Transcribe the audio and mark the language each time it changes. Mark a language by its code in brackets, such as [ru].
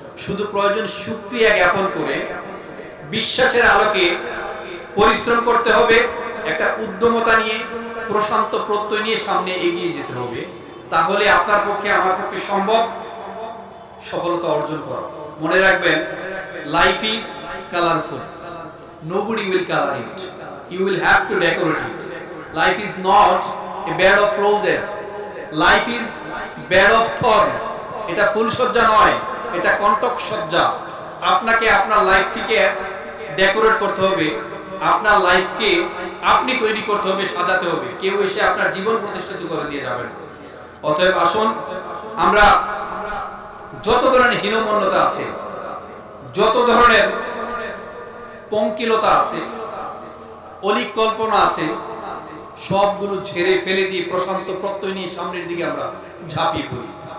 [bn] শুধু প্রয়োজন শুকরিয়া জ্ঞাপন করে বিশ্বাসের আলোকে পরিশ্রম করতে হবে, একটা উদ্যমতা নিয়ে প্রশান্ত প্রত্যয় নিয়ে সামনে এগিয়ে যেতে হবে। তাহলে আপনার পক্ষে আমার পক্ষে সম্ভব সফলতা অর্জন করা। মনে রাখবেন, [en] Life is colourful, nobody will color it, you will have to decorate it. Life is not a bed of roses, life is bed of thorns. [bn] এটা ফুল সজ্জা নয়, এটা কণ্টক সজ্জা। আপনাকে আপনার লাইফটিকে ডেকোরেট করতে হবে, আপনার লাইফকে আপনি তৈরি করতে হবে, সাজাতে হবে। কেউ এসে আপনার জীবন প্রতিষ্ঠিত করে দিয়ে যাবেন। অতএব আসুন আমরা যত ধরনের হীনমন্যতা আছে, যত ধরনের পঙ্কিলতা আছে, অলিক কল্পনা আছে, সবগুলো ঝেড়ে ফেলে দিয়ে প্রশান্ত প্রত্যয় নিয়ে সামনের দিকে আমরা ঝাঁপিয়ে পড়ি।